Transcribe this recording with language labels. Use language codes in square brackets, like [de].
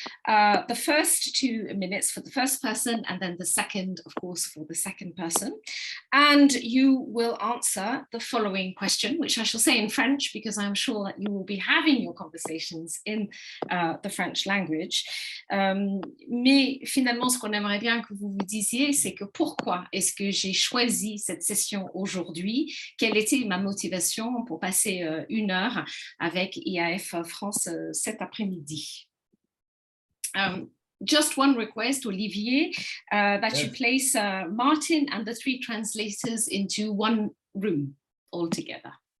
[en] The first 2 minutes for the first person, and then the second, of course, for the second person. And you will answer the following question, which I shall say in French, because I'm sure that you will be having your conversations in the French language. [fr] Mais finalement, ce qu'on aimerait bien que vous vous disiez, c'est que pourquoi est-ce que j'ai choisi cette session aujourd'hui? Quelle était ma motivation pour passer 1 heure avec IAF France cet après-midi? [en] Just one request, Olivier, that you place Martin and the 3 translators into one room altogether.